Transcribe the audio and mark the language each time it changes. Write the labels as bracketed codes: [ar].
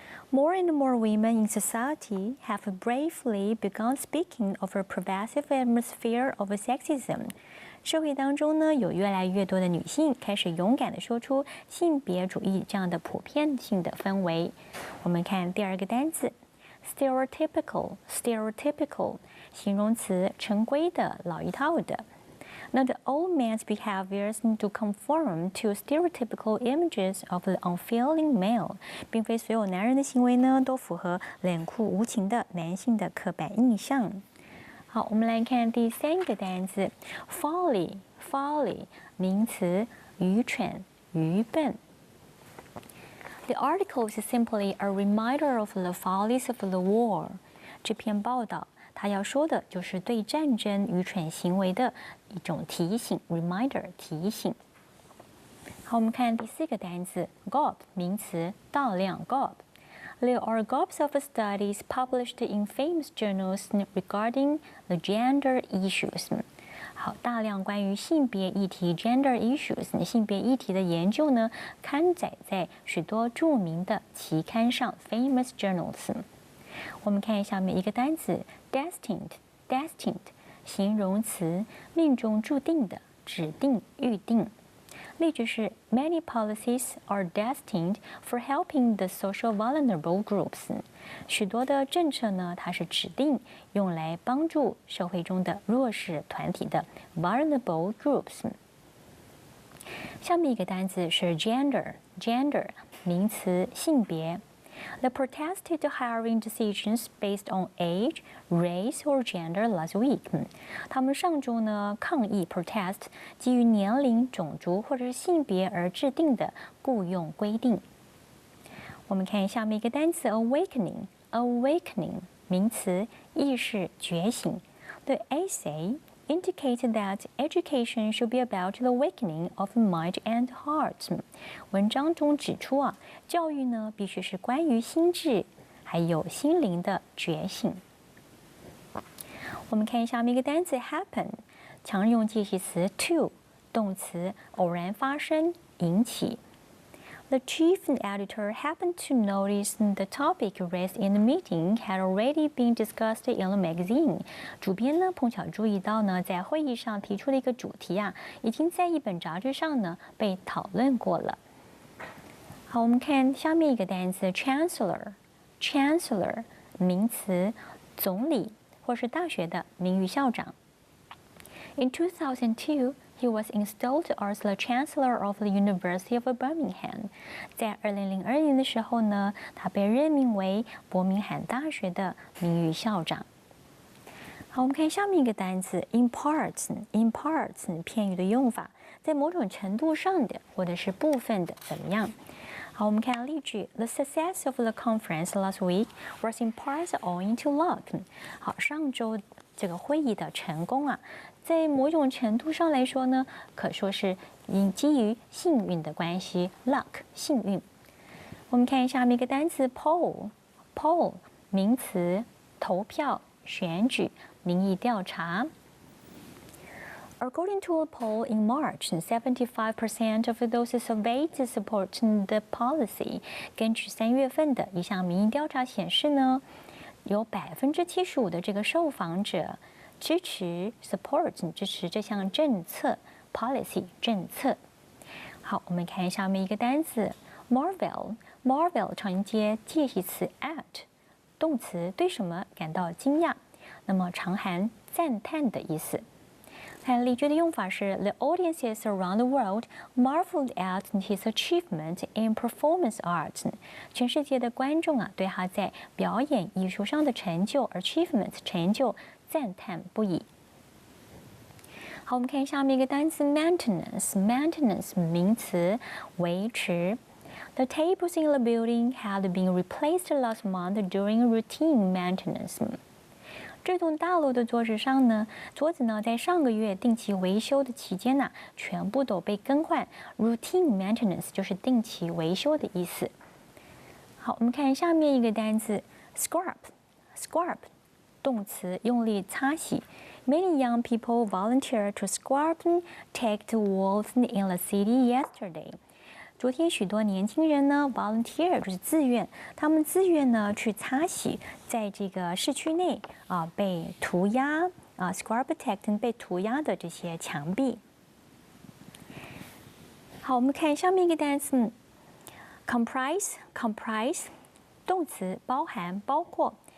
[en] More and more women in society have bravely begun speaking of a pervasive atmosphere of sexism。 [zh] 社会当中呢，有越来越多的女性开始勇敢地说出性别主义这样的普遍性的氛围。我们看第二个单词 stereotypical， 形容词，成规的，老一套的。 [en] Not all men's behaviors to conform to stereotypical images of the unfeeling male， [zh] 并非所有男人的行为呢都符合冷酷无情的男性的刻板印象。好，我们来看第三个单词 folly， 名词，愚蠢，愚笨。 [en] The article is simply a reminder of the follies of the war。 [zh] 这篇报道他要说的就是对战争愚蠢行为的一种提醒 ，reminder 提醒。好，我们看第四个单词 [en] gob [zh] 名词，大量 [en] gob。There are gobs of studies published in famous journals regarding the gender issues。 [zh] 好，大量关于性别议题 gender issues 性别议题的研究呢，刊载在许多著名的期刊上 famous journals。我们看下面一个单词 destined， 形容词，命中注定的，指定，预定。例句是 [en] Many policies are destined for helping the social vulnerable groups。 [zh] 许多的政策呢，它是指定用来帮助社会中的弱势团体的 vulnerable groups。下面一个单词是 gender， 名词，性别。 [en] They protested hiring decisions based on age, race, or gender last week。 [zh] 他们上周呢抗议 protest 基于年龄、种族或者是性别而制定的雇用规定。我们看下面一个单词 awakening， 名词，意识，觉醒。 [en] The essay indicated that education should be about the awakening of mind and heart。 [zh] 文章中指出啊，教育呢必须是关于心智还有心灵的觉醒。我们看下面一个单词 happen， 常用介系词 to， 动词，偶然发生，引起。 [en] The chief editor happened to notice the topic raised in the meeting had already been discussed in the magazine。 [zh] 主编呢碰巧注意到呢，在会议上提出的一个主题啊，已经在一本杂志上呢被讨论过了。好，我们看下面一个单词 chancellor， 名词，总理或是大学的名誉校长。 [en] In 2002。He was installed as the Chancellor of the University of Birmingham。 [zh] 在2002年的时候呢，他被任命为伯明翰大学的名誉校长。好，我们看下面一个单词 in parts， 片语的用法，在某种程度上的或者是部分的怎么样？好，我们看例句 [en] ：The success of the conference last week was in part owing to luck。 [zh] 好，上周这个会议的成功啊，在某种程度上来说呢，可说是基于幸运的关系 ，luck 幸运。我们看下面一个单词 poll， 名词，投票、选举、民意调查。 [en] According to a poll in March, 75% of those surveyed support the policy. [zh] 根据3月份的一项民意调查显示呢，有75%的这个受访者支持 support 支持这项政策 policy 政策。好，我们看下面一个单词 marvel 常接介系词 at， 动词对什么感到惊讶，那么常含赞叹的意思。看例句的用法是 [en] The audiences around the world marveled at his achievement in performance art。 [zh] 全世界的观众啊，对他在表演艺术上的成就 achievement 成就赞叹不已。好，我们看下面一个单词 maintenance 名词维持。 [en] The tables in the building had been replaced last month during routine maintenance。 [zh] 这栋大楼的桌子呢，在上个月定期维修的期间呢，全部都被更换。 Routine maintenance 就是定期维修的意思。好，我们看下面一个单词 scrub， 动词用力擦洗。 [en] Many young people volunteered to scrub taped walls in the city yesterday。 [zh] 昨天许多年轻人呢 volunteer 就是自愿，他们自愿呢去擦洗在这个市区内被涂鸦scrub protect 被涂鸦的这些墙壁。好，我们看下面一个单词 comprise 动词包含包括。